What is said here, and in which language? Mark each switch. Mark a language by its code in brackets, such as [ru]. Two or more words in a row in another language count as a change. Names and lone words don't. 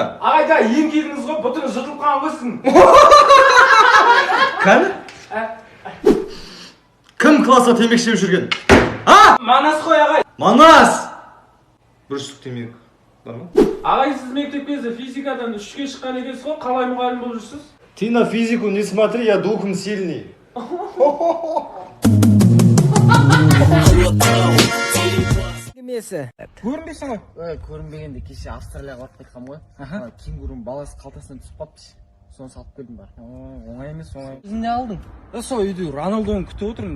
[kk] Ағайда ең келдіңіз ғой, бұтыңыз жыртылып қалған қойсын. Кәні? Кім класса темекі шегіп жүрген? Манас қой ағай. Манас! Бір штук темекі. Бар ма? Ағай, сіз мектепке физикадан 3-ке шыққан екенсіз ғой, қалай мұғалім болып жүрсіз? [ru] Ты на физику не смотри, я духом сильный. [kk] Көрінбейсің ғой? Көрінбегенде кеше Австралияға барып қайтқам ғой. Кенгурун баласы қалтасынан түсіп қалыпты. Соны салып бердім бар. Оңай емес, оңай. Сіз не алдың? Сол үйде Роналдоны күтіп отырмын.